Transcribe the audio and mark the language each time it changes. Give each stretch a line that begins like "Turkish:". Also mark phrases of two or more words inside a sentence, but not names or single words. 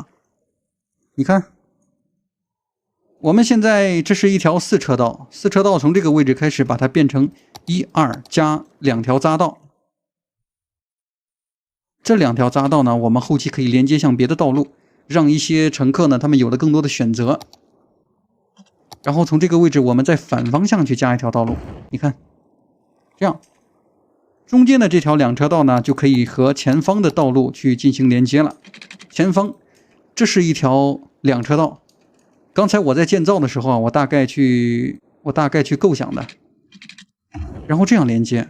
Chinese: 你看，我们现在这是一条4车道，4车道从这个位置开始把它变成1、2加2条匝道。这2条匝道呢，我们后期可以连接向別的道路，讓一些乘客呢，他們有了更多的選擇。然後從這個位置，我們再反方向去加一條道路。你看，這樣，中間的這條2車道呢，就可以和前方的道路去進行連接了。前方，這是一條2車道。剛才我在建造的時候啊，我大概去構想的，然後這樣連接。